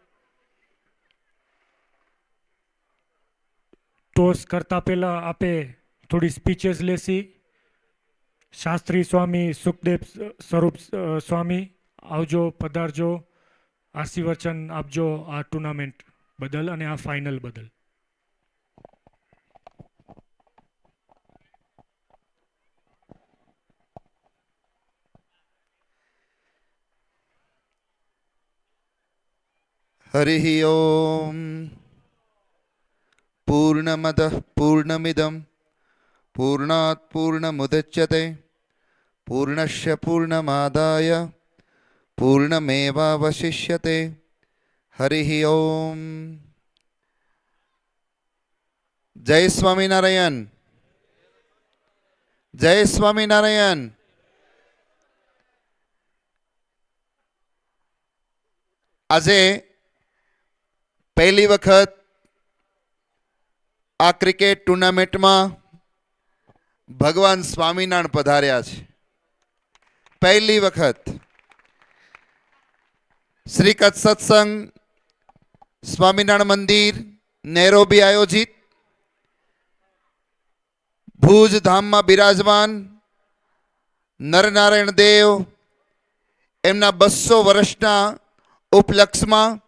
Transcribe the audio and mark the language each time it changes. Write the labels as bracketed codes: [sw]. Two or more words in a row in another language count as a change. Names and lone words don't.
[gu] ટોસ કરતા પહેલા આપે થોડી સ્પીચेस લેસી. શાસ્ત્રી સ્વામી સુખદેવ સ્વરૂપ સ્વામી આવજો, પધારજો, આશીર્વચન આપજો આ ટુર્નામેન્ટ બદલ અને આ ફાઇનલ બદલ. [sa] हरिः ओम. पूर्णमदः पूर्णमिदं पूर्णात् पूर्णमुदच्यते पूर्णस्य पूर्णमादाय पूर्णमेवावशिष्यते. हरिः ओम. जय स्वामीनारायण. जय स्वामीनारायण. [gu] આજે પહેલી વખત આ ક્રિકેટ ટુર્નામેન્ટમાં ભગવાન સ્વામિનારાયણ પધાર્યા છે. પહેલી વખત શ્રી કચ્છ સત્સંગ સ્વામિનારાયણ મંદિર નૈરોબી આયોજિત ભુજ ધામમાં બિરાજમાન નરનારાયણ દેવ એમના 200 વર્ષના ઉપલક્ષમાં